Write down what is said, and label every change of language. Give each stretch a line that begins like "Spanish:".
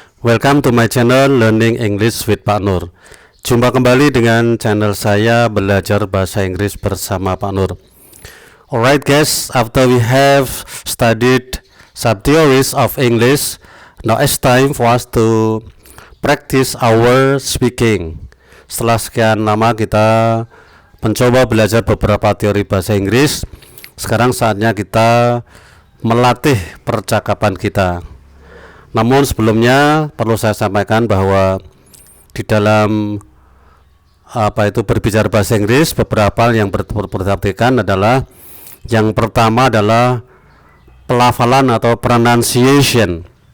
English: Welcome to my channel Learning English with Pak Nur.
Indonesian: Jumpa kembali dengan channel saya Belajar Bahasa Inggris bersama Pak Nur.
English: Alright guys, after we have studied some theories of English, now it's time for us to practice our speaking.
Indonesian: Setelah sekian lama kita mencoba belajar beberapa teori bahasa Inggris, sekarang saatnya kita melatih percakapan kita. Namun sebelumnya perlu saya sampaikan bahwa di dalam berbicara bahasa Inggris, beberapa hal yang diperhatikan adalah yang pertama adalah pelafalan atau pronunciation.